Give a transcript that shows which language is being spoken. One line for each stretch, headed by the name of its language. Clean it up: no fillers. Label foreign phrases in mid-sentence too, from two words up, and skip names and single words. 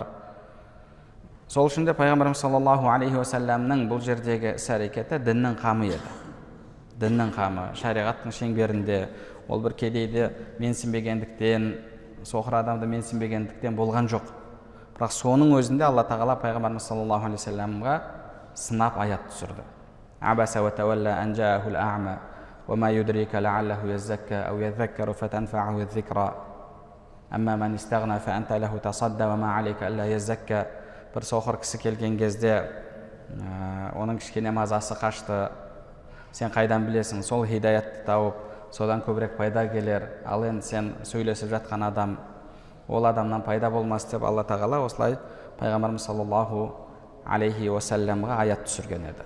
Kazakh: Сол үшін де пайғамбарымыз
Arabic: صلى الله عليه وسلم
Kazakh: бұл жердегі іс-әрекеті діннің қамы еді. Діннің қамы, шариғаттың шеңберінде, ол бір кедейді менсінбегендіктен, соқыр адамды менсінбегендіктен болған жоқ. Бірақ соның өзінде Алла тағала пайғамбарымыз
Arabic: صلى الله عليه وسلم
Kazakh: сынап аят түсірді.
Arabic: عبس وتولى أن جاءه الأعمى وما يدريك لعله يزكى أو يذكر فتنفعه الذكرى أما من استغنى فأنت له تصدى وما عليك ألا يزكى.
Kazakh: Бір соқыр кісі келген кезде оның кішкене мазасы қашты. Сен қайдан білесің? Сол хидаятты тауып, содан көбірек пайда келер. Ал енді сен сөйлесіп жатқан адам, ол адамнан пайда болмас деп Алла тағала осылай пайғамбарымыз
Arabic: صلى الله عليه وسلم
Kazakh: аят түсірген еді.